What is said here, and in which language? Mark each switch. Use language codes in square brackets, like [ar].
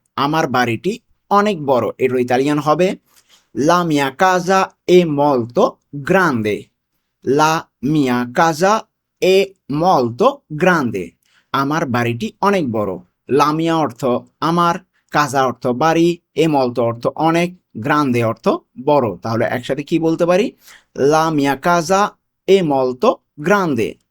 [bn] আমার বাড়িটি অনেক বড়, এর ইতালিয়ান হবে [it] লা mia casa è molto grande. লা mia casa è molto grande. [bn] আমার বাড়িটি অনেক বড়। লামিয়া অর্থ আমার, কাজা অর্থ বাড়ি, এ মলতো অর্থ অনেক, গ্রান্দে অর্থ বড়। তাহলে একসাথে কি বলতে পারি? [it] লা mia casa è molto grande.